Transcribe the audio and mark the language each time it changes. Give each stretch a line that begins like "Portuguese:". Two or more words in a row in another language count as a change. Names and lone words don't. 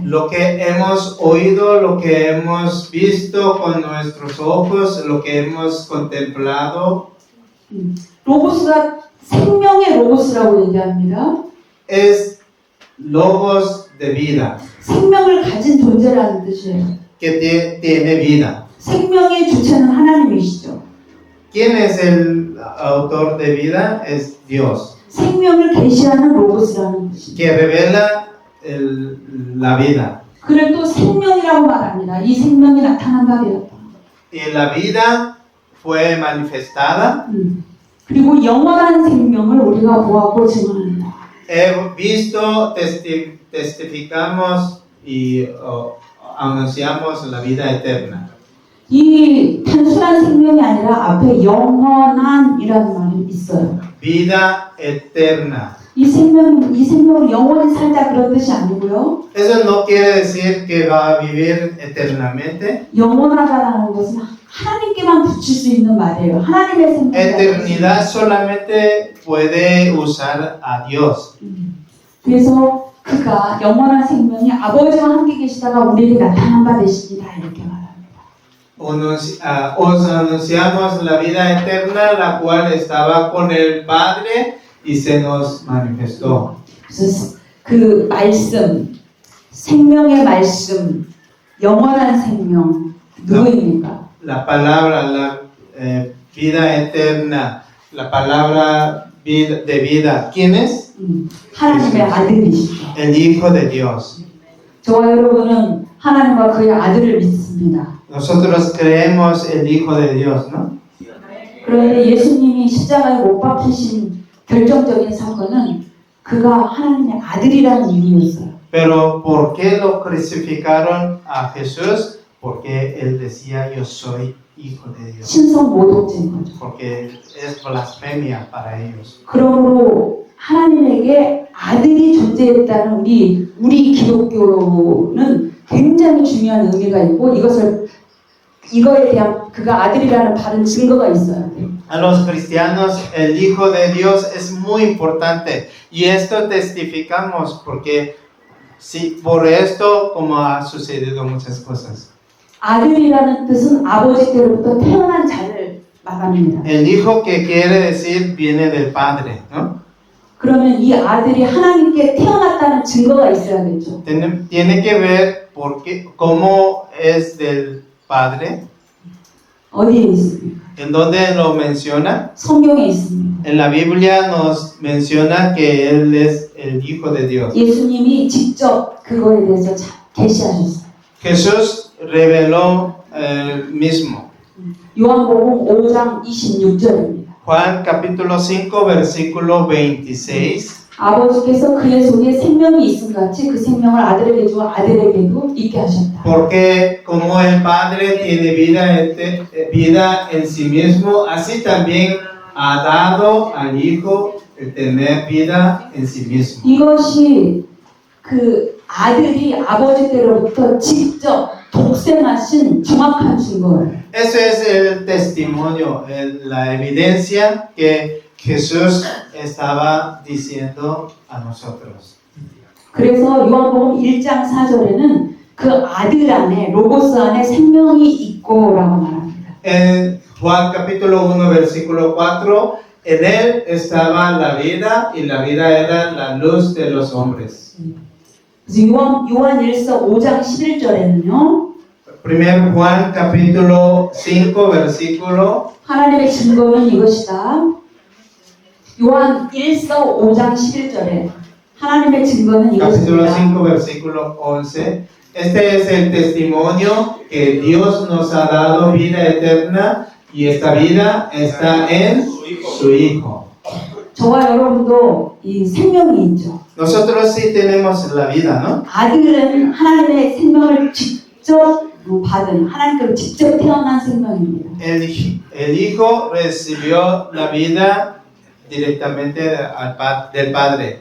Spanish: lo que hemos oído, lo que hemos visto con nuestros ojos, lo que hemos contemplado,
Korean: 로고스가 생명의 로고스라고 얘기합니다.
Spanish: es logos de vida,
Korean: 생명을 가진 존재라는 뜻이에요.
Spanish: que tiene vida.
Korean: 생명의 주체는 하나님이시죠.
Spanish: ¿Quién es el autor de vida? Es Dios,
Korean: 생명을 계시하는 로고스라는 뜻입니다.
Spanish: que revela la vida.
Korean: 그를 또 생명이라고 말합니다. 이 생명이 나타난 바 되었다.
Spanish: Y la vida fue manifestada.
Korean: 그리고 영원한 생명을 우리가 보았고 증언한다.
Spanish: Hemos visto, testificamos y anunciamos la vida eterna.
Korean: 이 단순한 생명이 아니라 앞에 영원한이라는 말이 있어요.
Spanish: Vida eterna.
Korean: 이 생명을 영원히 살다 그런 뜻이 아니고요.
Spanish: Eso no quiere decir que va a vivir eternamente.
Korean: 영원하다라는 것은 하나님께만 붙일 수 있는 말이에요. 하나님의 생명.
Spanish: Eternidad solamente puede usar a Dios.
Korean: 그래서 그가 영원한 생명이 아버지와 함께 계시다가 우리에게 나타난 바 되십니다. 이렇게 말합니다.
Spanish: Os anunciamos la vida eterna, la cual estaba con el Padre y se nos manifestó.
Korean: 그래서 그 말씀, 생명의 말씀, 영원한 생명 누구입니까?
Spanish: La palabra, la vida eterna, la palabra de vida, ¿quién es?
Korean: 하나님의 아들이시죠.
Spanish: El Hijo de Dios.
Korean: 저와 여러분은 하나님과 그의 아들을 믿습니다.
Spanish: Nosotros creemos el Hijo de Dios, ¿no?
Korean: 그런데 예수님이 십자가에 못 박히신 결정적인 사건은 그가 하나님의 아들이라는 이유였어요.
Spanish: Pero ¿por qué lo crucificaron a Jesús? Porque él decía, yo soy Hijo de Dios.
Korean: 신성 모독죄인 거죠.
Spanish: Porque es blasfemia para ellos.
Korean: 그러므로 하나님에게 아들이 존재했다는 우리 기독교는 굉장히 중요한 의미가 있고 이거에 대한 그가 아들이라는 바른 증거가 있어야 돼요.
Spanish: A los cristianos el Hijo de Dios es muy importante y esto testificamos porque sí, por esto como ha sucedido muchas cosas.
Korean: 아들이라는 뜻은 아버지께로부터 태어난 자를 말합니다.
Spanish: El Hijo que quiere decir viene del Padre, ¿no?
Korean: 그러면 이 아들이 하나님께 태어났다는 증거가 있어야겠죠.
Spanish: Tiene que ver porque cómo es del Padre.
Korean: 어디에 있습니까?
Spanish: ¿En dónde lo menciona?
Korean: 성경에 있습니다.
Spanish: En la Biblia nos menciona que Él es el Hijo de Dios.
Korean: 예수님이 직접 그거에 대해서 계시하셨어요.
Spanish: Jesús reveló mismo.
Korean: 요한복음 5장 26절입니다.
Spanish: Juan capítulo 5 versículo 26.
Korean: 아버지께서 그의 속에 생명이 있음 같이 그 생명을 아들에게 주어 아들에게도 있게 하셨다.
Spanish: Porque como el Padre tiene vida en sí mismo, así también ha dado al Hijo el tener vida en sí mismo.
Korean: 이것이 그 아들이 아버지께로부터 직접 독생하신 정확한 증거예요.
Spanish: Eso es el testimonio, la evidencia que Jesús estaba diciendo a nosotros.
Korean: 그래서 요한복음 1장 4절에는 그 아들 안에 로고스 안에 생명이 있고라고 말합니다.
Spanish: En Juan capítulo 1 versículo 4, en él estaba la vida y la vida era la luz de los hombres.
Korean: 그래서 요한 1서 5장 11절에는요.
Spanish: 1 Juan capítulo 5 versículo
Korean: 하나님의 증거는 이것이다. 요한 1서 5장 11절에 하나님의 증거는
Spanish: capítulo
Korean: 이것이다.
Spanish: 5 versículo 11. Este es el testimonio que Dios nos ha dado vida eterna y esta vida está en su Hijo.
Korean: 저와 여러분도 이 생명이 있죠.
Spanish: Nosotros sí tenemos la vida, ¿no?
Korean: 아들은 하나님의 생명을 직접 받은 하나님께로 직접 태어난 생명입니다.
Spanish: El Hijo recibió la vida directamente del Padre.